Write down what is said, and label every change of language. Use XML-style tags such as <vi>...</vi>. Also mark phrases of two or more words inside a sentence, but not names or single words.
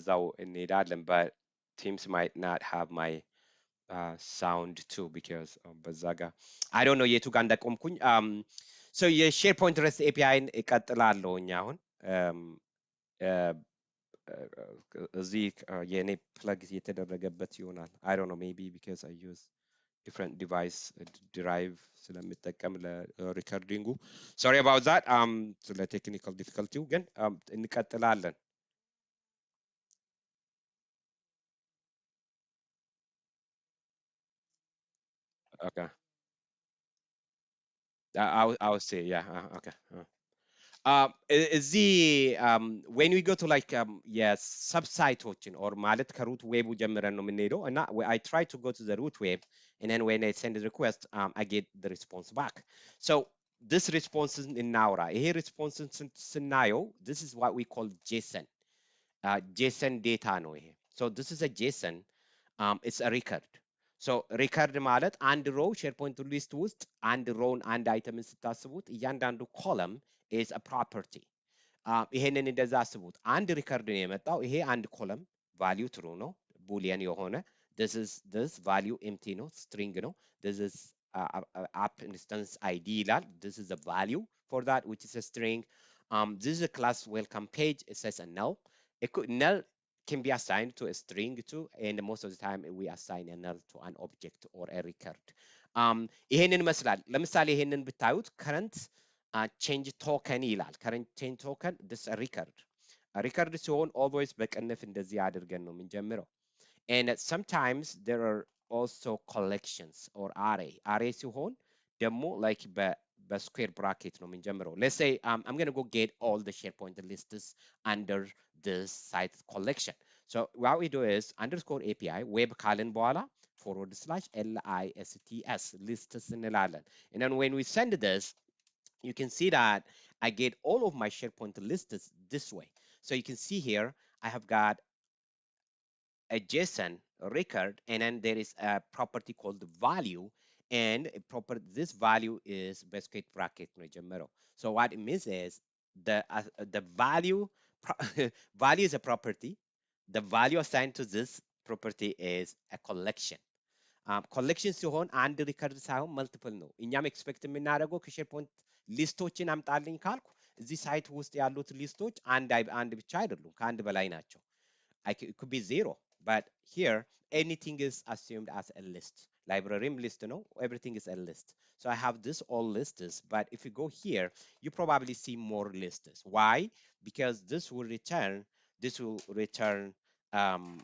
<am>በዛው እንሄዳለን</am> <en>but Teams might not have my sound too because</en> <am>በዛ ጋር</am> <en>I don't know</en> <am>የቱ ጋር እንደቆምኩኝ so የሼርፖይንት REST APIን እቀጥላለሁኝ አሁን uh, እዚህ የኔ ፕለግ የተደረገበት ይሆናል</am> <en>I don't know maybe because I use different device derive</en> <am>ስለምጠቀም ለሪከርዲንጉ</am> <en>sorry about that</en> <am>ስለ</am> <en>technical difficulty</en> <am>ግን እንቀጥላለን</am> <en>okay I will say yeah okay እዚህ when we go to like የሰብሳይቶችን or</en> <am>ማለት ከሩት ዌቡ ጀምረን ነው የምንሄደው እና</am> <en>I try to go to the root web and then when I send the request I get the response back so this response</en> <am>እናውራ ይሄ</am> <en>response ስናየው this is what we call JSON JSON data</en> <am>ነው ይሄ</am> <en>so this is a JSON it's a record so record</en> <am>ማለት አንድ ሮው ሼርፖይንት ሊስት ውስጥ አንድ ሮውን አንድ አይተምን ስታስቡት እያንዳንዱ ኮለም</am> <en>is a property</en> <am>ይሄንን እንደዛ አስቡት አንድ ሪከርድ ነው የመጣው ይሄ አንድ</am> <en>column value true</en> <am>ነው ቡሊየን የሆነ</am> <en>this value</en> <am>empty ነው string ነው</am> <en>this is app instance id</en> <am>ይላል</am> <en>this is a value for that which is a string this is a class welcome page it says a null null can be assigned to a string too and most of the time we assign a null to an object or a record</en> <am>ይሄንን ይመስላል ለምሳሌ ይሄንን ብታዩት</am> <en>current change token ይላል current change token this a record ሲሆን always</en> <am>በቅንፍ እንደዚህ አድርገን ነው የምንጀምረው</am> <en>and sometimes there are also collections or array</en> <am>ሲሆን ደግሞ</am> <en>like በስኩዌር bracket</en> <am>ነው የምንጀምረው</am> <en>let's say I'm going to go get all the SharePoint lists under this site collection so what we do is underscore API web</en> <am>ካልን በኋላ</am> <en>/lists lists እንላለን and then when we send this you can see that I get all of my SharePoint lists this way. So you can see here, I have got a JSON record, and then there is a property called value, and this value is basket bracket መጀመሪያው. So what it means is the value value is a property. The value assigned to this property is a collection.</en> <am>ኮሌክሽን ሲሆን አንድ ሪከርድ ሳይሆን መልቲፕል ነው እኛም ኤክስፔክት የምናደርገው ከሼርፖይንት ሊስቶችን አምጣልኝ ካልኩ እዚህ ሳይት ውስጥ ያሉት ሊስቶች አንድ ብቻ አይደሉም ከአንድ በላይ ናቸው</am> <en>it could be zero but here anything is assumed as a list</en> <am>libraryም list ነው</am> <en>everything is a list so I have this all lists but if you go here you probably see more lists why because this will return</en> <am>um,</am>